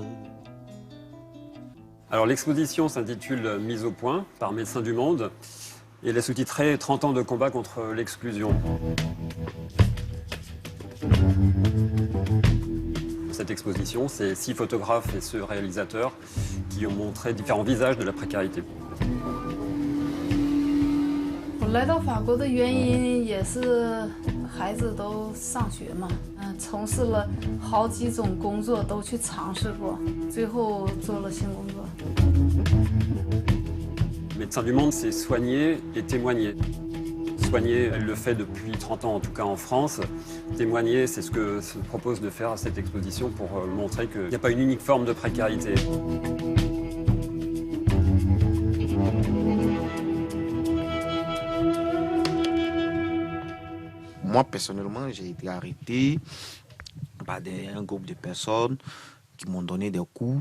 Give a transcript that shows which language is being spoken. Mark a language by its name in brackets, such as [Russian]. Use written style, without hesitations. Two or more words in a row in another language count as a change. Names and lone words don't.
[French] Alors l'exposition s'intitule Mise au point par Médecins du Monde et elle est sous-titrée 30 ans de combat contre l'exclusion. Cette exposition, c'est 6 photographes et ce réalisateur qui ont montré différents visages de la précarité. [Chinese] 我来到法国的原因也是孩子都上学嘛，从事了好几种工作都去尝试过，最后做了性工作。 [French] Médecins du Monde, c'est soigner et témoigner. Soigner, elle le fait depuis 30 ans, en tout cas en France. Témoigner, c'est ce que se propose de faire cette exposition pour montrer qu'il n'y a pas une unique forme de précarité. Moi, personnellement, j'ai été arrêté par un groupe de personnes qui m'ont donné des coups.